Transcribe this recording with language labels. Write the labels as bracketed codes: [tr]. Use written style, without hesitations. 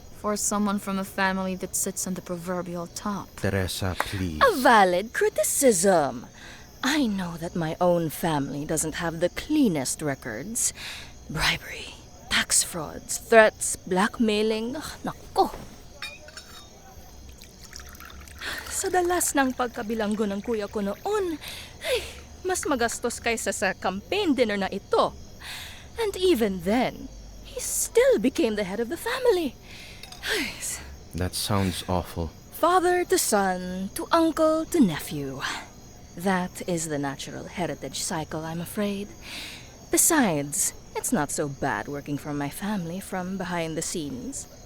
[en] For someone from a family that sits on the proverbial top. Teresa, please. A valid criticism. I know that my own family doesn't have the cleanest records. Bribery, tax frauds, threats, blackmailing. [tl] Nako. Sa dalas ng pagkabilanggo ng kuya ko noon, ay, mas magastos kaysa sa campaign dinner na ito. [en] And even then, he still became the head of the family. Ay, That sounds awful. father to son, to uncle to nephew. That is the natural heritage cycle, I'm afraid. Besides, it's not so bad working for my family from behind the scenes.